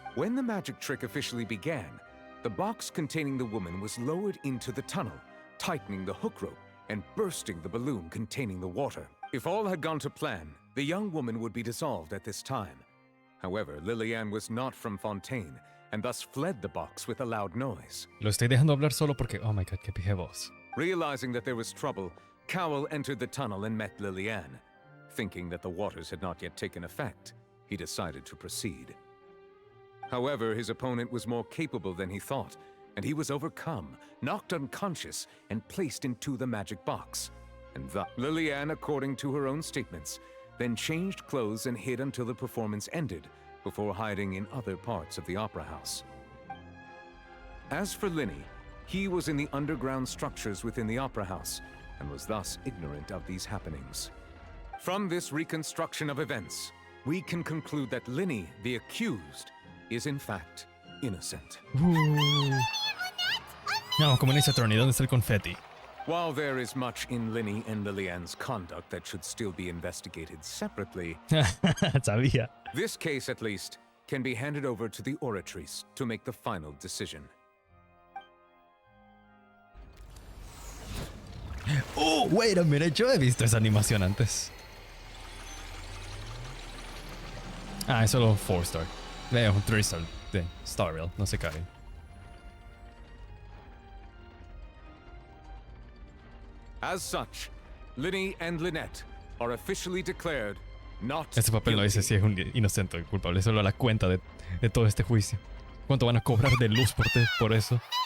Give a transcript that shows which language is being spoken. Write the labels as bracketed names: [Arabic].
[English] When the magic trick officially began, the box containing the woman was lowered into the tunnel, tightening the hook rope and bursting the balloon containing the water. If all had gone to plan, the young woman would be dissolved at this time. However, Lillian was not from Fontaine, and thus fled the box with a loud noise. [Spanish] Lo estoy dejando hablar solo porque, [English] oh my god, [Spanish] qué pije voz. [English] Realizing that there was trouble, Cowell entered the tunnel and met Lillian. Thinking that the waters had not yet taken effect, he decided to proceed. However, his opponent was more capable than he thought, and he was overcome, knocked unconscious, and placed into the magic box. And thus, Lillian, according to her own statements, then changed clothes and hid until the performance ended, before hiding in other parts of the opera house. As for Linny, he was in the underground structures within the opera house, and was thus ignorant of these happenings. From this reconstruction of events, we can conclude that Linny, the accused, is in fact innocent. [Spanish] No, como en ese Attorney, ¿dónde está el confeti? [English] While there is much in Linny and Lillian's conduct that should still be investigated separately, [Spanish] Sabía. [English] this case at least can be handed over to the Oratrice to make the final decision. Oh, wait a minute, [Spanish] yo he visto esa animación antes. Ah, es solo 4-star. Un 3-star de Star Rail, no se cae. [English] As such, Linny and Lynette are officially declared not [Spanish] Este papel no dice si es un inocente o culpable, solo la cuenta de todo este juicio. ¿Cuánto van a cobrar de luz por eso?